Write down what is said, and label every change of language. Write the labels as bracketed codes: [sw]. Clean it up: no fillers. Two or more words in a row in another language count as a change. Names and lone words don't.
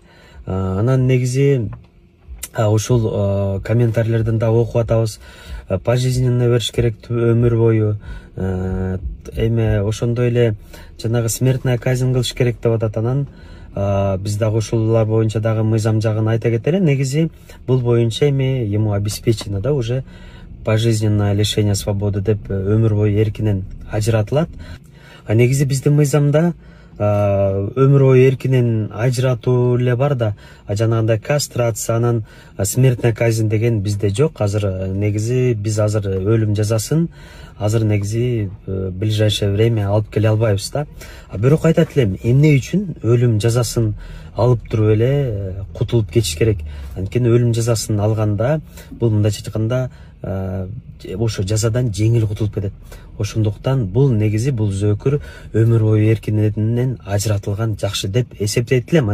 [ky] Анан негизи ушул комментарийлерден да окуп атабыз. Пожизненно бериш керек өмүр бою. Эме ошондой эле жанагы [ru] смертная казнь [ky] кылыш керек деп атат. Анан биз дагы ушулар боюнча дагы мыйзам жагын айта кетели. Негизи бул боюнча эми [ru] ему обеспечено да уже пожизненное лишение свободы [ky] деп өмүр бою эркинен ажыратылат. Негизи биздин мыйзамда өмүр бою эркинен ажыратуу эле бар да, жанагындай кастрация, анан [ru] смертная казнь [ky] деген бизде жок. Азыр негизи биз азыр өлүм жазасын азыр негизи [ru] ближайшее время [ky] алып келе албайбыз да. Бирок айтат элем, эмне үчүн өлүм жазасын алып туруп эле кутулуп кетиш керек? Анткени өлүм жазасын алганда бул мындайча айтканда ошо жазадан жеңил кутулуп кетет. Ошондуктан бул негизи бул зөөкүр өмүр бою эркинен ажыратылган жакшы деп эсептейт элем.